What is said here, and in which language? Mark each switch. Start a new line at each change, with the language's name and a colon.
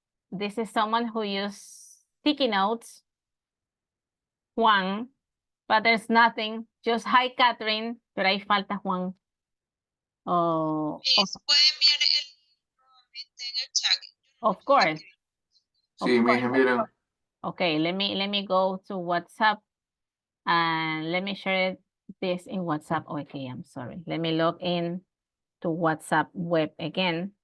English: This is someone who used sticky notes. Juan, but there's nothing. Just hi,
Spanish: Catherine, pero ahí falta Juan. Oh, ¿Puede enviar nuevamente en el chat?
English: of course.
Spanish: Sí, me enviaron.
English: Okay, let me go to WhatsApp and let me share this in WhatsApp. Okay, I'm sorry. Let me log in to WhatsApp web again.